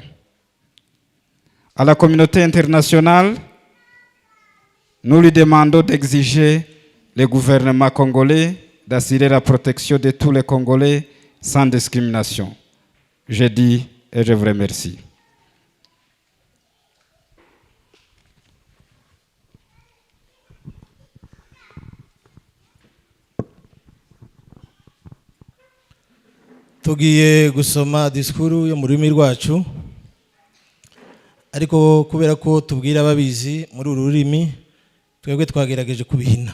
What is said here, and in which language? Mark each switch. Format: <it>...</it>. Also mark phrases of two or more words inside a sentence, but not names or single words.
<fr>À la communauté internationale, nous lui demandons d'exiger le gouvernement congolais d'assurer la protection de tous les Congolais sans discrimination. Je dis et je vous remercie.</fr> <rw>Tugiye gusoma disikuru yo mu rurimi rwacu, ariko kubera ko tubwira ababizi muri uru rurimi, twebwe twagerageje kubihina.</rw>